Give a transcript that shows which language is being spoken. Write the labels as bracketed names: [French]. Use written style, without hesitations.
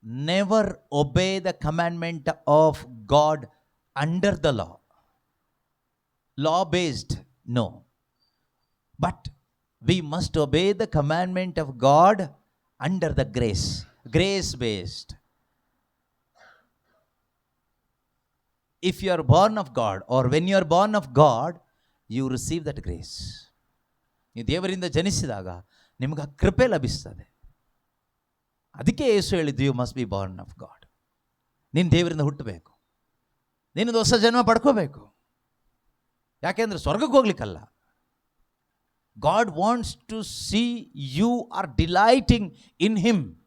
[English] Never obey the commandment of God under the law. Law based no, but we must obey the commandment of God under the grace, grace based. If you are born of God, or when you are born of God, you receive that grace. [Kannada] ನೀವು ದೇವರಿಂದ ಜನಿಸಿದಾಗ ನಿಮಗೆ ಆ ಕೃಪೆ ಲಭಿಸ್ತದೆ. ಅದಕ್ಕೆ ಯೇಸು ಹೇಳಿದ್ದು, [English] You must be born of God. [Kannada] ನೀನು ದೇವರಿಂದ ಹುಟ್ಟಬೇಕು, ನೀನೊಂದು ಹೊಸ ಜನ್ಮ ಪಡ್ಕೋಬೇಕು. ಯಾಕೆಂದರೆ ಸ್ವರ್ಗಕ್ಕೆ ಹೋಗ್ಲಿಕ್ಕಲ್ಲ. [English] God wants to see you are delighting in him.